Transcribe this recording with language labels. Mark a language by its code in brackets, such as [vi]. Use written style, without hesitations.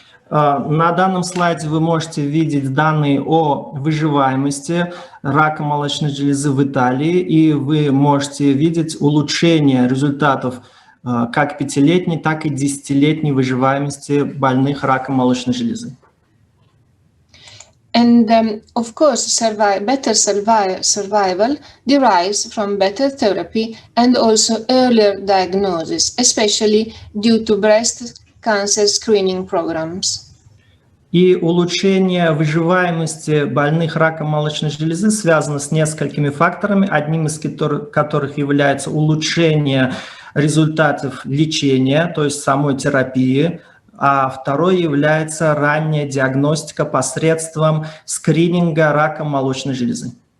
[ru] На данном слайде вы можете видеть данные о выживаемости рака молочной железы в Италии, и вы можете видеть улучшение результатов как 5-летней, так и 10-летней выживаемости больных раком молочной железы. [en] And of course, better survival derives from better therapy and also earlier diagnosis, especially due to breast cancer screening programs. [ru] И улучшение выживаемости больных раком молочной железы связано с несколькими факторами, одним из которых является улучшение результатов лечения, то есть самой терапии, а второй является ранняя диагностика посредством скрининга рака молочной железы.